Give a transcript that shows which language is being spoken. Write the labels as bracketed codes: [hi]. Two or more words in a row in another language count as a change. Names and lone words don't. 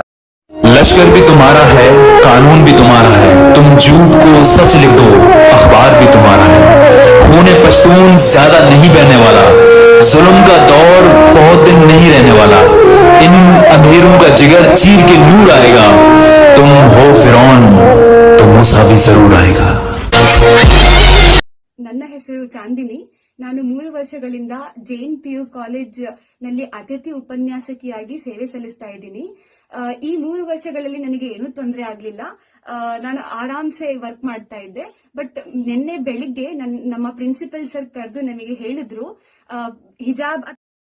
[ur] لشکر بھی تمہارا ہے، قانون بھی تمہارا ہے، تم جھوٹ کو سچ لکھ دو، اخبار بھی تمہارا ہے. خون پشتون زیادہ نہیں بہنے والا، ظلم کا دور بہت دن نہیں رہنے والا. ان اندھیروں کا جگر چیر کے نور آئے گا. تم ہو فرعون تو موسیٰ بھی ضرور آئے گا. [kn] ನನ್ನ ಹೆಸರು ಚಾಂದಿನಿ. ನಾನು 3 ವರ್ಷಗಳಿಂದ ಜೈನ್ ಪಿಯು ಕಾಲೇಜ್ ನಲ್ಲಿ ಅತಿಥಿ ಉಪನ್ಯಾಸಕಿಯಾಗಿ ಸೇವೆ ಸಲ್ಲಿಸ್ತಾ ಇದ್ದೀನಿ. ಈ 3 ವರ್ಷಗಳಲ್ಲಿ ನನಗೆ ಏನೂ ತೊಂದರೆ ಆಗ್ಲಿಲ್ಲ. ನಾನು ಆರಾಮ್ಸೆ ವರ್ಕ್ ಮಾಡ್ತಾ ಇದ್ದೆ. ಬಟ್ ನಿನ್ನೆ ಬೆಳಿಗ್ಗೆ ನಮ್ಮ [en] principal sir [kn] ಕರೆದು ನಮಗೆ ಹೇಳಿದ್ರು ಹಿಜಾಬ್